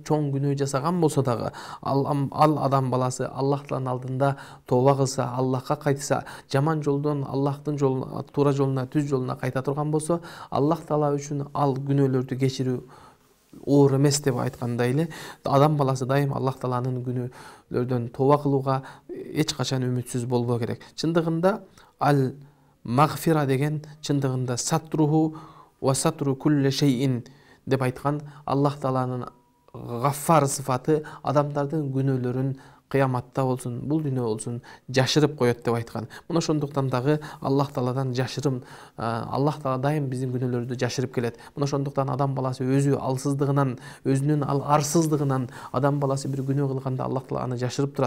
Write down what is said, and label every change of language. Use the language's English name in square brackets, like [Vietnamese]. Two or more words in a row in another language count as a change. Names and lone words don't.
[Kyrgyz] чоң күнөө жасаган болсо дагы, ал адам баласы Аллах Тааланын алдында тооба кылса, Аллахка кайтса, жаман жолдон Аллахтын жолуна, туура жолуна, түз жолуна кайта турган болсо, Аллах Таала үчүн ал күнөөлөрдү кечирүү оор эмес деп айткандай эле, адам баласы дайым Аллах Тааланын күнөөлөрдөн тооба кылууга эч качан үмүтсүз болбоо керек. Чындыгында ал магфира деген чындыгында [Arabic] ستره وستر كل شيء [Kyrgyz] деп айткан. Аллах Тааланын гаффар сыфаты адамдардын күнөөлөрүн кыяматта болсун, бул дүйнө болсун жашырып коет деп айткан. Мына ошондуктан дагы Аллах Тааладан жашырым, Аллах Таала дайым биздин күнөөлөрдү жашырып келет. Мына ошондуктан адам баласы өзү алсыздыгынан, өзүнүн арсыздыгынан адам баласы бир күнөө кылганда Аллах Таала аны жашырып турат.